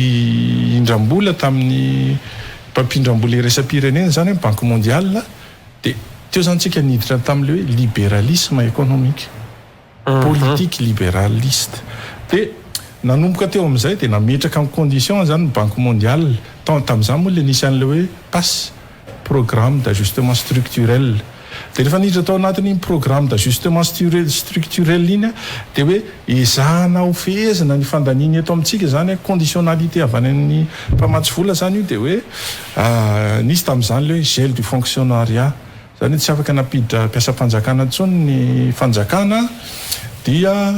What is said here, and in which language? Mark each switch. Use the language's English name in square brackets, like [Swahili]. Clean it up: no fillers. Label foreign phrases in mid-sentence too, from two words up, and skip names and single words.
[Malagasy] indram-bola tamin'ny mpampindram-bola iresa-pirenena zany [French] banque mondiale [Malagasy] dia teo zany tsika niditra tam'le hoe [French] libéralisme économique politique libéraliste [Malagasy] dia nanomboka teo amin'izay dia nametraka amin'ny condition zany ny [French] banque mondiale [Malagasy] tamin'izany moa le nisy an'le hoe [French] PAS programme d'ajustement structurel [Malagasy] dia rehefa niditra tao anatin'iny [French] programme d'ajustement structurel [Malagasy] iny dia hoe ezahana ho fehezana ny fandaniany eto amintsika zany conditionnalité avy any amin'ny mpamatsy vola zany io dia hoe nisy tamin'izany le hoe [French] gel du fonctionnariat [Malagasy] zany tsy afaka napiditra mpiasa-panjakana ntsony ny fanjakana dia